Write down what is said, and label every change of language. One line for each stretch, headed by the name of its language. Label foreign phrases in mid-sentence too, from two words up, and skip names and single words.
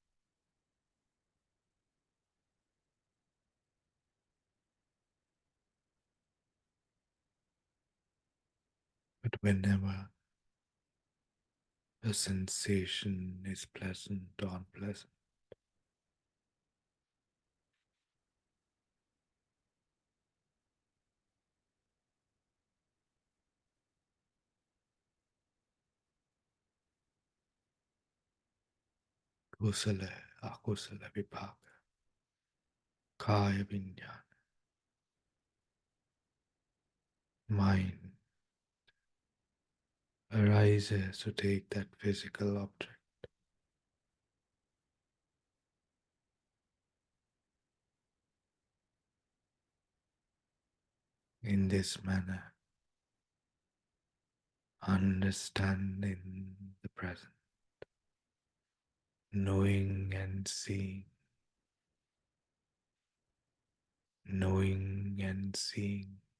English: But whenever a sensation is pleasant or unpleasant,
Pali: kusala, akusala vipaka, kaya vinyana,
English: mind arises to take that physical object in this manner, understanding the present, knowing and seeing, knowing and seeing.